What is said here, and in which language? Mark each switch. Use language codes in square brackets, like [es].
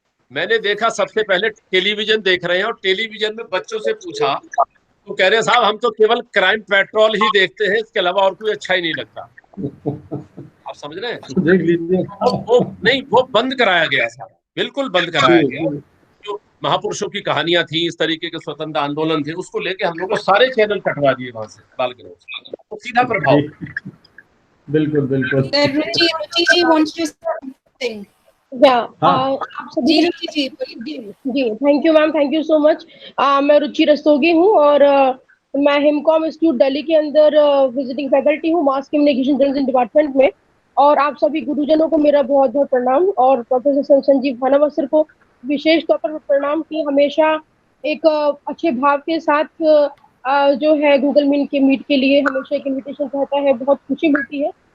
[hi] मैंने देखा सबसे पहले टेलीविजन देख रहे हैं, और टेलीविजन में बच्चों से पूछा तो कह रहे साहब हम तो केवल क्राइम पेट्रोल ही देखते हैं, इसके अलावा और कोई अच्छा ही नहीं लगता। आप समझ रहे हैं? देख लीजिए। वो बंद कराया गया था, बिल्कुल बंद कराया गया। जो महापुरुषों की कहानियां थी, इस तरीके के स्वतंत्र आंदोलन थे, उसको लेके हम लोग को सारे चैनल कटवा दिए वहां से बाल गृह से। तो सीधा प्रभाव। बिल्कुल बिल्कुल। [en] Ruchi wants to say something. [hi] हाँ। आप सभी जी जी [en] Thank you ma'am, thank you so much. [hi] मैं रुचि रस्तोगी हूँ और मैं हिमकॉम इंस्टीट्यूट दिल्ली के अंदर विजिटिंग फैकल्टी हूँ मास कम्युनिकेशन जर्नलिज्म डिपार्टमेंट में। और आप सभी गुरुजनों को मेरा बहुत बहुत प्रणाम और प्रोफेसर संजीव भानावत सर को विशेष तौर पर प्रणाम की हमेशा एक अच्छे भाव के साथ जो है गूगल मीट के लिए हमेशा एक इन्विटेशन रहता है, बहुत खुशी मिलती है।